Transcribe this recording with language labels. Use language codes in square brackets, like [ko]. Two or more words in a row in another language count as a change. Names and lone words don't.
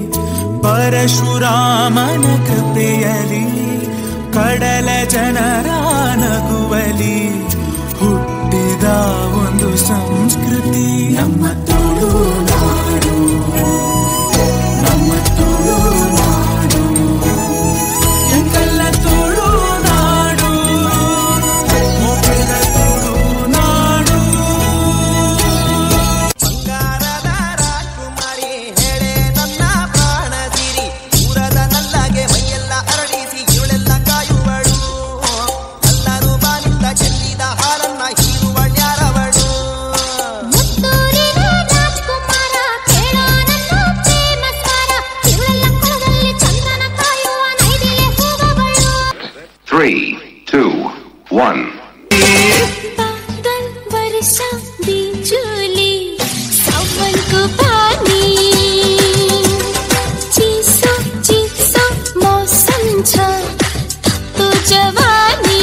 [kn] ಪರಶುರಾಮನ ಕೃಪೆಯಲಿ, ಕಡಲ ಜನರ ನಗುವಲಿ ಹುಟ್ಟಿದ ಒಂದು ಸಂಸ್ಕೃತಿ ನಮ್ಮ ತುಳುನಾಡು, ನಮ್ಮ ತುಳುನಾಡು, [tcy] ಎಂಕಲ್ಲ ತುಳುನಾಡು, ಮೊಬ್ಬೆದ ತುಳುನಾಡು. [kn] ಬಂಗಾರದ ರಾಜಕುಮಾರಿ ಹೇಳೆ ನನ್ನ ಪ್ರಾಣದಿರಿ, ದೂರದ ನಲ್ಲಗೆ ಮೈಯೆಲ್ಲ ಅರಳಿಸಿ ಇವಳೆಲ್ಲ ಕಾಯುವಳು, ಎಲ್ಲರೂ ಬಾನಿಂದ ಚೆಲ್ಲಿದ ಹಾಲನ್ನ ಹೀರುವಳ್ಯಾರವಳು. ಮುತ್ತೂರಿನ ರಾಜಕುಮಾರ ಕೇಳೋ ನನ್ನ ಪ್ರೇಮ ಸ್ವರ, ಇವಳೆಲ್ಲ ಕೊಳದಲ್ಲಿ ಚಂದ್ರನ ಕಾಯುವ ನೈದಿಲೆ ಹೋಗಬಳು. 3, 2, 1. [ne] बादल बरसा बिजुली, सावन को पानी, चीसो चीसो मौसम छ तो जवानी.